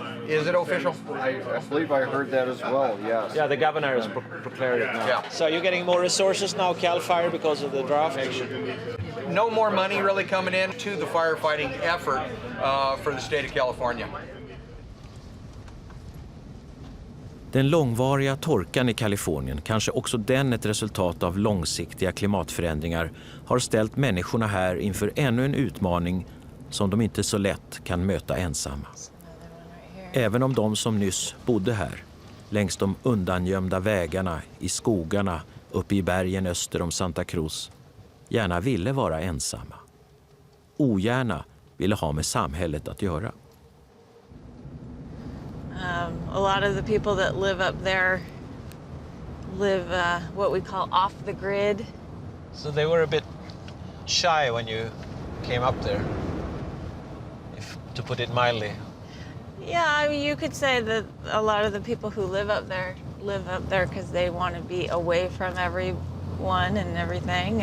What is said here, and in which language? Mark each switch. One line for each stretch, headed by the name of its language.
English: Is it official? I believe I heard that as well, yes. Yeah, the governor has proclaimed it now. Yeah. So you're getting more resources now, CAL FIRE, because of the drought? No more money really coming in to the firefighting effort for the state of California.
Swedish: Den långvariga torkan i Kalifornien, kanske också den ett resultat av långsiktiga klimatförändringar, har ställt människorna här inför ännu en utmaning som de inte så lätt kan möta ensamma. Även om de som nyss bodde här, längs de undangömda vägarna, i skogarna, uppe i bergen öster om Santa Cruz, gärna ville vara ensamma. Ogärna ville ha med samhället att göra.
English: A lot of the people that live up there live what we call off the grid. So they were a bit shy when you came up there, to put it mildly. Yeah, I mean, you could say that a lot of the people who live up there because they want to be away from everyone and everything.